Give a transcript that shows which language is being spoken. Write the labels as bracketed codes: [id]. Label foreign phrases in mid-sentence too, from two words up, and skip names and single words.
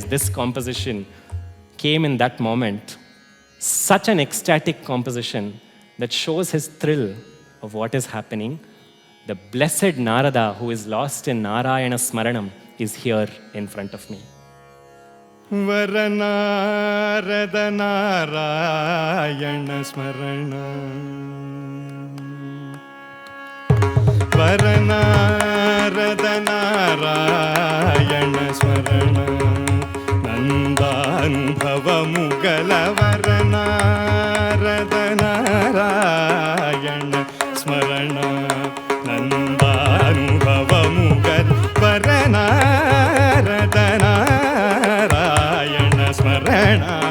[en] This composition came in that moment. Such an ecstatic composition that shows his thrill of what is happening. The blessed Narada, who is lost in Narayana Smaranam, is here in front of me. [kn] ವರನಾರದ ನಾರಾಯಣ ಸ್ಮರಣ ವರನಾರದ ನಾರಾಯಣ ಸ್ಮರಣ ನಂದಾನುಭವ ಮುಗಲ ವರನಾರದ ನಾರಾಯಣ ಸ್ಮರಣ ನಂದಾನುಭವ ಮುಗಲ ವರನಾರದ ನಾರಾಯಣ ಸ್ಮರಣ